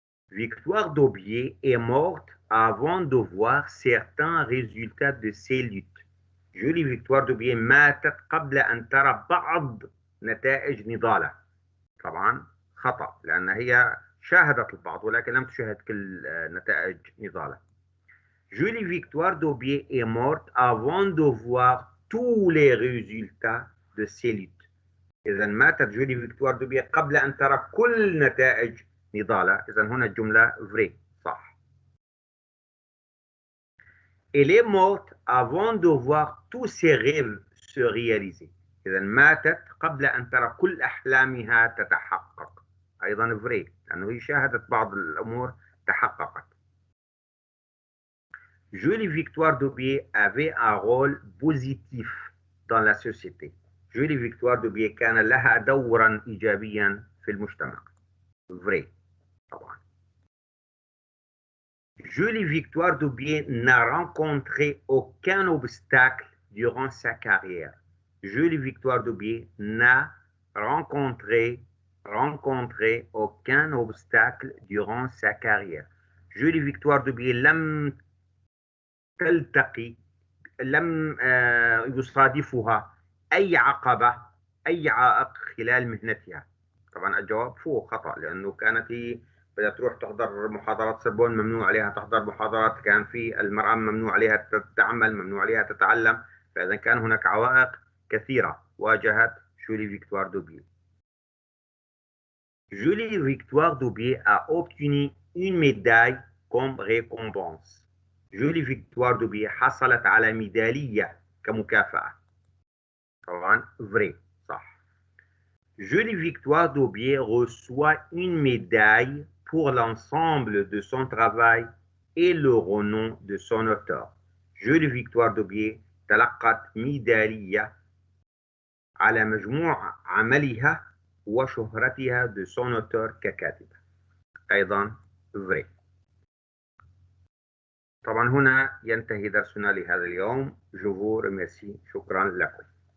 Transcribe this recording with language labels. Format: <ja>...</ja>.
<fr>Victoire d'Aubier est morte avant de voir certains résultats de ses luttes.</fr> <ar>جولي فيكتوار دوبيه ماتت قبل أن ترى بعض نتائج نضالها. طبعا خطأ، لأن هي شاهدت البعض ولكن لم تشاهد كل نتائج نضالها.</ar> <fr>Julie Victoire d'Aubier est morte avant de voir tous les résultats de ses luttes.</fr> <ar>إذا ماتت جولي فيكتوار دوبيه قبل أن ترى كل نتائج نضالها. إذا هنا الجملة</ar> <fr>vrai</fr> <ar>صح.</ar> <fr>Elle est morte avant de voir tous ses rêves se réaliser.</fr> <ar>إذا ماتت قبل أن ترى كل أحلامها تتحقق. أيضا</ar> <fr>vrai</fr> <ar>لأنه هي شاهدت بعض الأمور تحققت.</ar> <fr>Julie Victoire d'Aubier avait un rôle positif dans la société.</fr> <ar>جولي فيكتوار دوبيه كان لها دورا إيجابيا في المجتمع.</ar> <fr>vrai</fr> <ar>طبعا.</ar> <fr>Julie Victoire d'Aubier n'a rencontré aucun obstacle durant sa carrière. Julie Victoire d'Aubier n'a rencontré aucun obstacle durant sa carrière.</fr> <ar>Julie Victoire d'Aubier لم تلتقي، لم يصادفها أي عقبة، أي عائق خلال مهنتها. طبعا الجواب فوق خطأ، لأنه كانت هي بدها تروح تحضر محاضرات سربون، ممنوع عليها تحضر محاضرات، كان في المرأة ممنوع عليها تعمل، ممنوع عليها تتعلم، فإذا كان هناك عوائق كثيرة واجهت جولي فيكتوار دوبيه.</ar> <fr>Julie Victoire d'Aubier a obtenu une médaille comme récompense.</fr> <ar>جولي فيكتوار دوبيه حصلت على ميدالية كمكافأة. طبعا</ar> <fr>vrai</fr> <ar>صح.</ar> <fr>Julie Victoire d'Aubier reçoit une médaille pour l'ensemble de son travail et le renom de son auteur.</fr> <ar>Julie Victoire d'Aubier تلقت ميدالية على مجموع عملها وشهرتها</ar> <fr>de son auteur</fr> <ar>ككاتبة. أيضا</ar> <fr>vrai.</fr> <ar>طبعا هنا ينتهي درسنا لهذا اليوم.</ar> <fr>Je vous remercie.</fr> <ar>شكرا لكم.</ar>